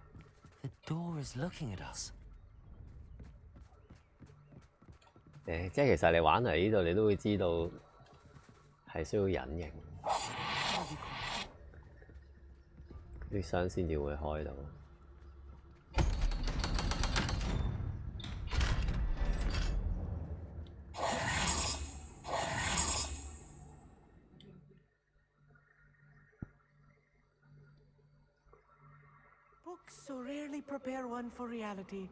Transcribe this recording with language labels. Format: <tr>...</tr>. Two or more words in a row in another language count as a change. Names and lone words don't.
<en>The door is looking at us.</en> <yue>即係其實你玩嚟呢度，你都會知道係需要隱形，啲箱先至會開到。</yue> <en>So rarely prepare one for reality.</en>